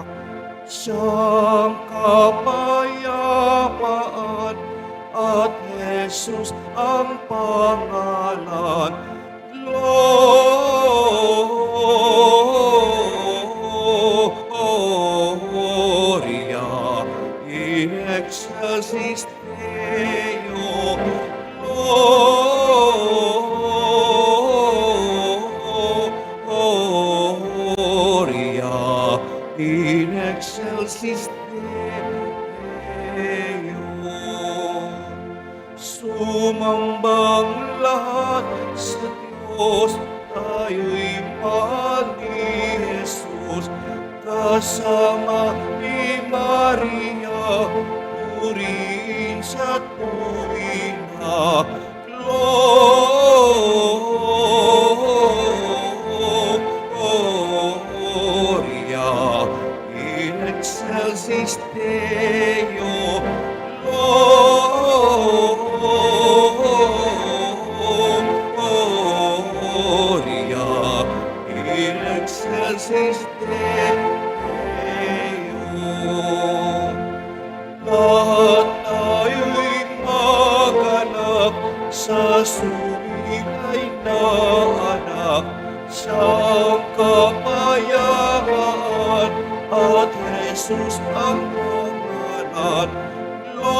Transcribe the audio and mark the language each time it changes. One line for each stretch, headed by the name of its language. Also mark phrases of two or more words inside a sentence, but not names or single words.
Filipino: Siyang kapayapaan at Jesus ang pangalan.
Latin: Gloria in excelsis Deo. Gloria in excelsis Deo.
Filipino: Sumambang lahat sa Diyos, tayo'y mahal ni Jesus. Kasama ni Maria, purihin sa tuwin na
Latin: Gloria in excelsis Deo. Gloria in excelsis Deo.
Filipino: Lahat tayo'y maganap sa sumilay na anak. Siyang kapayapaan at Jesus ang pangalan.